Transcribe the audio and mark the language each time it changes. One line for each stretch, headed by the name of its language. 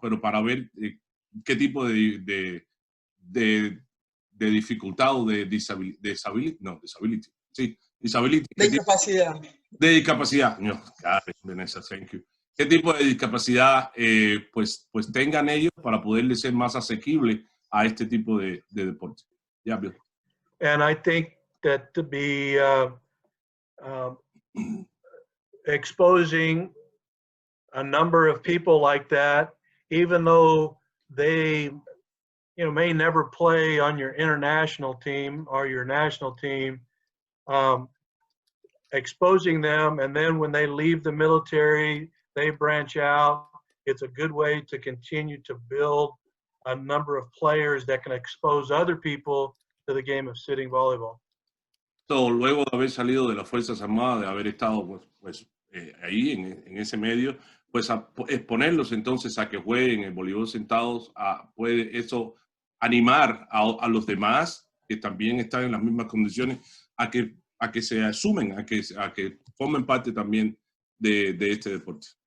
Spanish: Pero para ver qué tipo de dificultad o de disability. De discapacidad. De discapacidad. No, Vanessa,
English: thank you.
Spanish: ¿Qué tipo de discapacidad pues tengan ellos para poderles ser más asequible a este tipo de deporte?
English: Yeah, Bill. And I think that to be exposing a number of people like that, even though they may never play on your international team or your national team, exposing them, and then when they leave the military, they branch out. It's a good way to continue to build a number of players that can expose other people to the game of sitting volleyball.
Spanish: So, luego de haber salido de las Fuerzas Armadas, de haber estado ahí en ese medio, pues exponerlos entonces a que jueguen el voleibol sentados, puede eso animar a los demás que también están en las mismas condiciones a que se asumen, a que formen parte también de este deporte.